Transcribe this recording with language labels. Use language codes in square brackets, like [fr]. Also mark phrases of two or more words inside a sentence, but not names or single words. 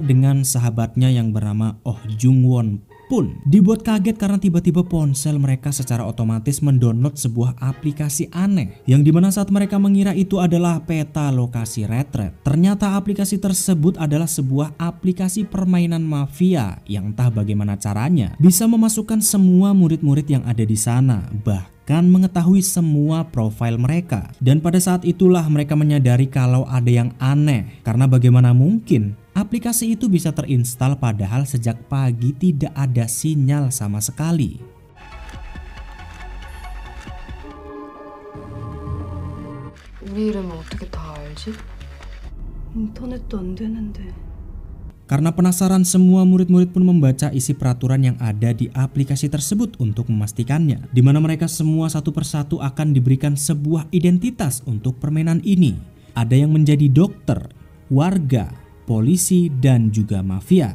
[id] dengan sahabatnya yang bernama Oh Jungwon pun dibuat kaget karena tiba-tiba ponsel mereka secara otomatis mendownload sebuah aplikasi aneh yang dimana saat mereka mengira itu adalah peta lokasi retret, ternyata aplikasi tersebut adalah sebuah aplikasi permainan mafia yang entah bagaimana caranya bisa memasukkan semua murid-murid yang ada di sana, bahkan mengetahui semua profil mereka. Dan pada saat itulah mereka menyadari kalau ada yang aneh, karena bagaimana mungkin aplikasi itu bisa terinstall padahal sejak pagi tidak ada sinyal sama sekali. [ko] 우리 이름을 어떻게 다 알지? 인터넷도 안 되는데. [id] Karena penasaran, semua murid-murid pun membaca isi peraturan yang ada di aplikasi tersebut untuk memastikannya, di mana mereka semua satu persatu akan diberikan sebuah identitas untuk permainan ini. Ada yang menjadi dokter, warga, polisi, dan juga mafia.